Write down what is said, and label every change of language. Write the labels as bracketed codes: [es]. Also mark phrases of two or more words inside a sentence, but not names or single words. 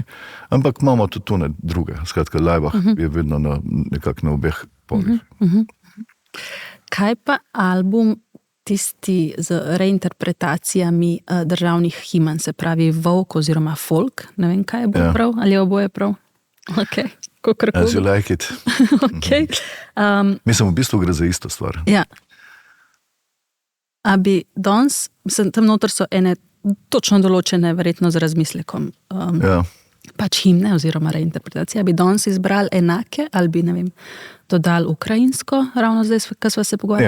[sl] Ampak imamo tudi to druge. Skratka, Laibach je vedno nekako na obeh polih. Kaj pa album tisti z reinterpretacijami državnih himen, se pravi folk oziroma folk? Ne vem, kaj je bolj prav, ali je oboje prav? [en] Okay. As you like it. Okay. [sl] Mislim, v bistvu gre za isto stvar. Ja. A bi danes, tam noter so ene točno določene, verjetno z razmislekom, pač himne oziroma reinterpretacije, bi danes izbrali enake, ali bi, ne vem, dodali ukrajinsko, ravno zdaj, ko sva se pogovarjali?